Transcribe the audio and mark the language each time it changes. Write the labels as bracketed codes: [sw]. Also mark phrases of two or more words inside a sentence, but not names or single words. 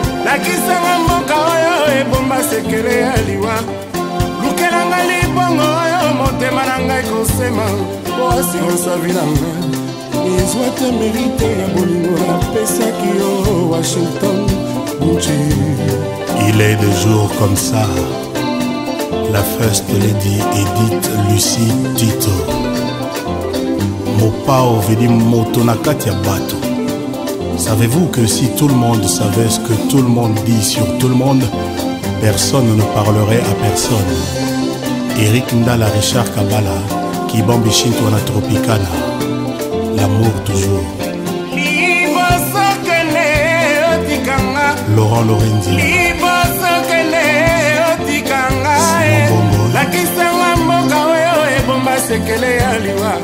[ln] Lakisanga mboka oyo ebomba sekele ya liwa. Lukelanga libongo oyo motema na ngai kosema. Po assurance avi na nga. Ezwa te merite ya bolingo napesaki yo, Washington, Gucci. [fr] Il est des jours comme ça. La [en] First Lady [fr] Edith Lucie Tito. [ln] Mopao vedi moto na kati ya bato. [fr] Savez-vous que si tout le monde savait ce que tout le monde dit sur tout le monde, personne ne parlerait à personne. [ln] Eric Ndala, Richard Kabala, Kibambi Shinto na Tropicana. [fr] L'amour toujours. [ln] Liboso kende otikanga. Laurent Lorenzi. Liboso kende otikanga. Simon Bongo. Lakisanga mboka oyo ebomba sekele ya liwa.